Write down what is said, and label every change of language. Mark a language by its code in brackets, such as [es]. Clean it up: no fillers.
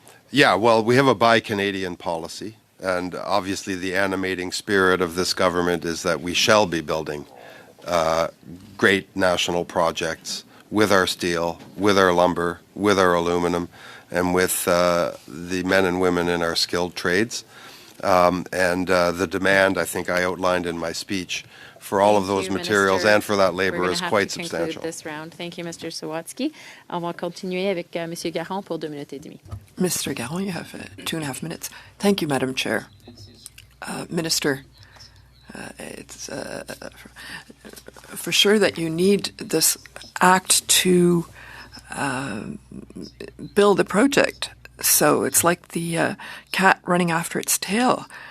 [en] Yeah, well, we have a Buy Canadian policy, and obviously the animating spirit of this government is that we shall be building great national projects with our steel, with our lumber, with our aluminum, and with the men and women in our skilled trades. The demand, I think I outlined in my speech, for all of those materials and for that labor is quite substantial. This round. Thank you, Mr. Sawatsky. [fr] On va continuer avec Monsieur Garon pour 2 minutes et demie. [en] Mr. Garon, you have 2.5 minutes. Thank you, Madam Chair. Minister, it's for sure that you need this act to build a project. So it's like the cat running after its tail.